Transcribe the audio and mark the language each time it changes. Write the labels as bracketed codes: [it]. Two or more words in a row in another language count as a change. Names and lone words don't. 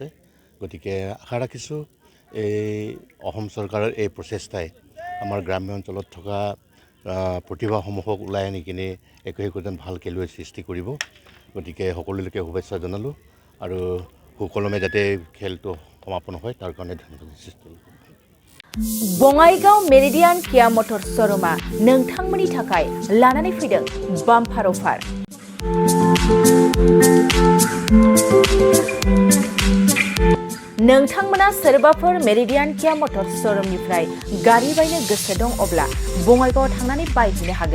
[as] গতিকে আশা ৰাখিছোঁ এই অসম চৰকাৰৰ এই প্ৰচেষ্টাই আমাৰ গ্ৰাম্য অঞ্চলত থকা প্ৰতিভাসমূহক ওলাই আনি কিনে একোজন ভাল খেলুৱৈ সৃষ্টি কৰিব। গতিকে সকলোলৈকে শুভেচ্ছা জনালোঁ আৰু সুকলমে যাতে খেলটো সমাপন হয় তাৰ কাৰণে ধন্যবাদ সৃষ্টি। [brx] बङाइगाव मेरिडियान किया मटर शोरूमा नोंथांमोननि थाखाय लानानै फैदों [en] bumper offer. [brx] नोंथांमोना सोरबाफोर मेरिडियान किया मटर शोरूमनिफ्राय गारि बायनो गोसो दं अब्ला बङाइगाव थांनानै बायहैनो हागोन।